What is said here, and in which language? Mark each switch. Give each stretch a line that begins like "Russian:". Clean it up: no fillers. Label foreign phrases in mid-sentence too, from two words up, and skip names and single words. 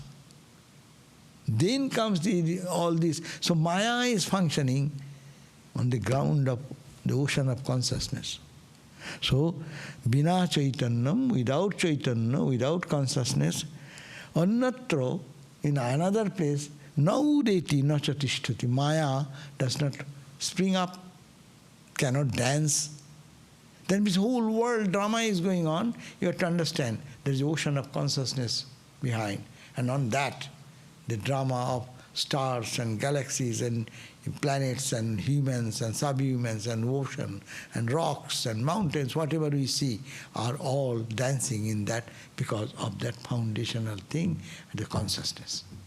English: Then comes all this. So Maya is functioning on the ground of the ocean of consciousness. So,
Sanskrit: bina caitanyam,
English: without caitanya, without consciousness, anyatra, in another place,
Sanskrit: na-udeti na-cha tishtati.
English: Maya does not spring up, cannot dance. Then this whole world drama is going on. You have to understand there is ocean of consciousness behind. And on that, the drama of stars and galaxies and planets and humans and subhumans and ocean and rocks and mountains, whatever we see, are all dancing in that because of that foundational thing, the consciousness.